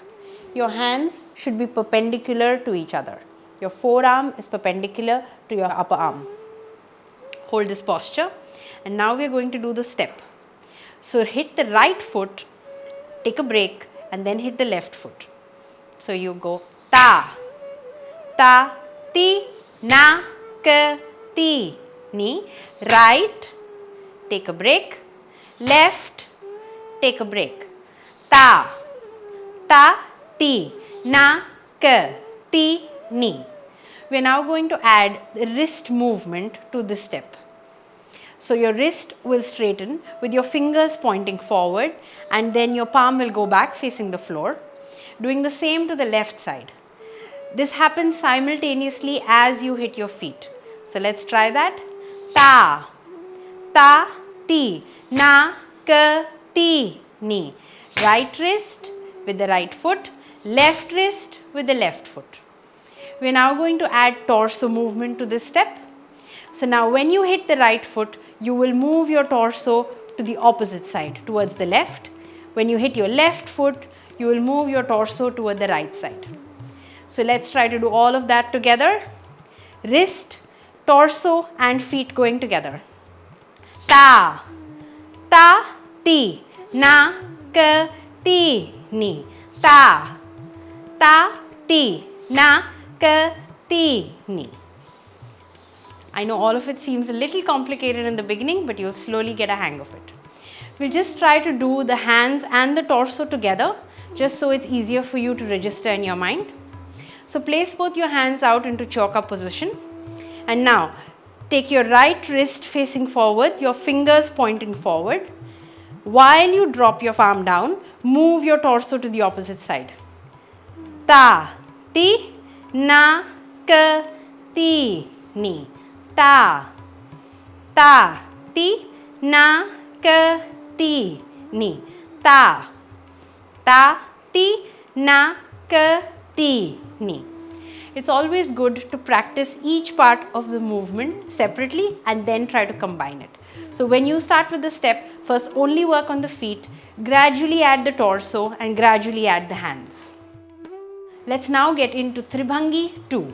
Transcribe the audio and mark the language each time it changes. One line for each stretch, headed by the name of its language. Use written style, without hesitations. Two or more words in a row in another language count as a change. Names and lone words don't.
English: Your hands should be perpendicular to each other. Your forearm is perpendicular to your upper arm. Hold this posture, and now we are going to do the step. So hit the right foot, take a break, and then hit the left foot. So you go ta, ta, ti, na, ka, ti, ni. Right, take a break. Left, take a break. Ta, ta, ti, na, ka, ti, ni. We are now going to add the wrist movement to this step. So your wrist will straighten with your fingers pointing forward, and then your palm will go back facing the floor. Doing the same to the left side. This happens simultaneously as you hit your feet. So let's try that. Ta, ta, ti, na, ka, ti, ni. Right wrist with the right foot, left wrist with the left foot. We are now going to add torso movement to this step. So now when you hit the right foot, you will move your torso to the opposite side, towards the left. When you hit your left foot, you will move your torso toward the right side. So let's try to do all of that together. Wrist, torso and feet going together. Ta, ta, ti, na, ka, ti, ni. Ta, ta, ti, na, ka, ti, ni. I know all of it seems a little complicated in the beginning, but you'll slowly get a hang of it. We'll just try to do the hands and the torso together, just so it's easier for you to register in your mind. So place both your hands out into Chauka position, and now take your right wrist facing forward, your fingers pointing forward. While you drop your palm down, move your torso to the opposite side. Ta, ti, na, ka, ti, ni. Ta, ta, ti, na, ka, ti, ni. Ta, ta, ti, na, ka, ti, ni. It's always good to practice each part of the movement separately and then try to combine it. So when you start with the step, first only work on the feet, gradually add the torso and gradually add the hands. Let's now get into Tribhangi 2.